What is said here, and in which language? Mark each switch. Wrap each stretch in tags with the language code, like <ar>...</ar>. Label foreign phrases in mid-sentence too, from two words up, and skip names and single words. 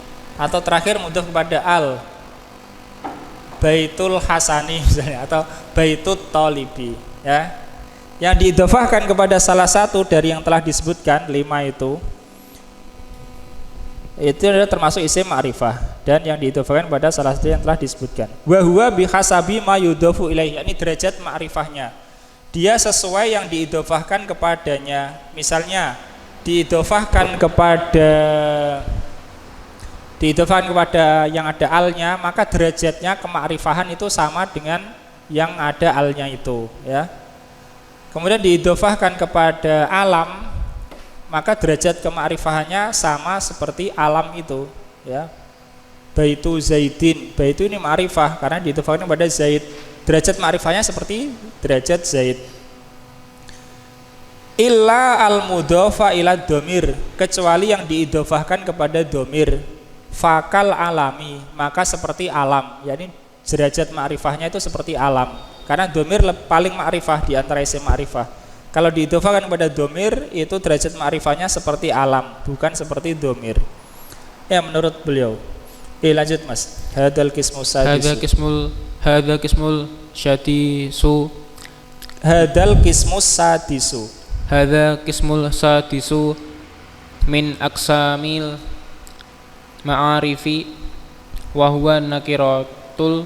<id>Atau terakhir mudhaf kepada al,</id> <ar>بيت الحسن</ar> <id>misalnya, atau</id> <ar>بيت الطالب,</ar> <id>ya. Yang diidhofahkan kepada salah satu dari yang telah disebutkan 5 itu adalah termasuk isim ma'rifah, dan yang diidhofahkan pada salah satu yang telah disebutkan.</id> <ar>وهو بحسب ما يضاف إليه, yakni derajat ma'rifahnya.</ar> <id>Dia sesuai yang diidhofahkan kepadanya. Misalnya diidhofahkan kepada yang ada alnya, maka derajatnya kema'rifahan itu sama dengan yang ada alnya itu, ya. Kemudian diidhofahkan kepada alam, maka derajat kema'rifahannya sama seperti alam itu, ya.</id> <ar>بيتُ زيدٍ,</ar> <id>baitu ini ma'rifah karena diidhofahkan kepada zaid. Derajat ma'rifahnya seperti derajat zaid.</id> <ar>إلا المضاف إلى ضمير,</ar> <id>kecuali yang diidhofahkan kepada dhamir.</id> <ar>فكالعلم,</ar> <id>maka seperti alam, yakni derajat ma'rifahnya itu seperti alam. Karena dhamir paling ma'rifah di antara isim ma'rifah. Kalau diidhofahkan kepada dhamir, itu derajat ma'rifahnya seperti alam, bukan seperti dhamir. Ya, menurut beliau. Lanjut Mas.</id> <ar>هذا القسم السادس. هذا القسم السادس. هذا القسم السادس. هذا القسم السادس من أقسام المعارف وهو النكرة</ar>